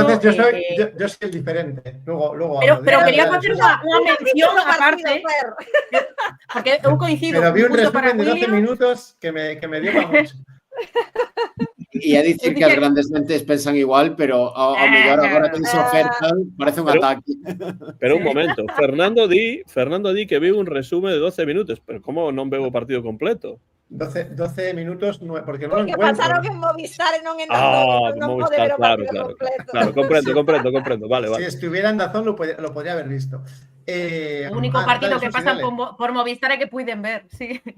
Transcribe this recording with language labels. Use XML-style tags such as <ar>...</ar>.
<es>Entonces yo soy el diferente. Luego</es> <gl>pero quería facer unha mención aparte, porque eu coincido.</gl> <es>Pero vi un resumen de 12 minutos que me dio para mucho.</es> <gl>E a dicir que as grandes mentes pensan igual, pero ao mellor agora que dixo Fernan parece un ataque. Pero un momento, Fernando di que viu un resumen de 12 minutos, pero como non veo o partido completo?</gl> <es>12 minutos, porque no lo encuentro.</es> <gl>Porque pasaron en Movistar e non en Dazón, non pode ver o partido completo.</gl> <es>Claro, comprendo, vale. Si estuviera en Dazón lo podría haber visto.</es> <gl>O único partido que pasan por Movistar é que puiden ver, sí.</gl>